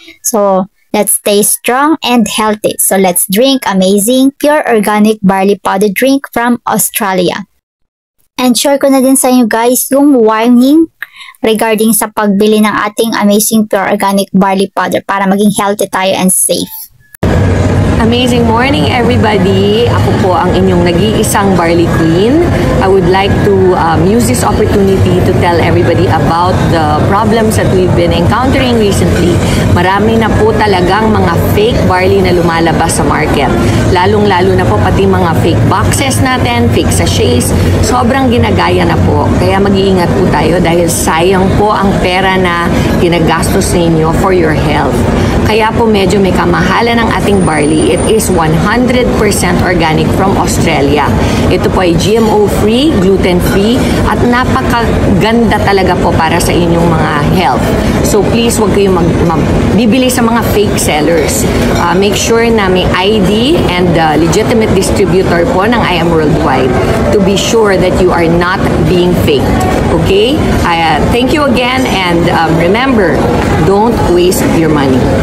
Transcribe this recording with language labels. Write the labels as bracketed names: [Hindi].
[English] So, let's stay strong and healthy. So, let's drink amazing pure organic barley powder drink from Australia. [Filipino] And share ko na din sa inyo guys yung warning regarding sa pagbili ng ating [English] amazing pure organic barley powder [Filipino] para maging healthy tayo [English] and safe. Amazing morning, everybody! [Filipino] Ako po ang inyong nag-iisang Barley Queen. [English] I would like to use this opportunity to tell everybody about the problems that we've been encountering recently. [Filipino] Marami na po talagang mga [English] fake barley [Filipino] na lumalabas sa market. Lalong-lalo na po pati mga [English] fake boxes [Filipino] natin, [English] fake sachets. [Filipino] Sobrang ginagaya na po. Kaya mag-iingat po tayo dahil sayang po ang pera na ginagastos ninyo [English] for your health. [Filipino] Kaya po medyo may kamahalan ng ating barley. [English] It is 100% organic from Australia. [Filipino] Ito po ay [English] GMO-free, gluten-free, [Filipino] at napakaganda talaga po para sa inyong mga health. [English] So please, [Filipino] huwag kayong bibili sa mga [English] fake sellers. Make sure [Filipino] na may [English] ID and legitimate distributor [Filipino] po ng [English] I Am Worldwide to be sure that you are not being faked. Okay? Thank you again, and remember, don't waste your money.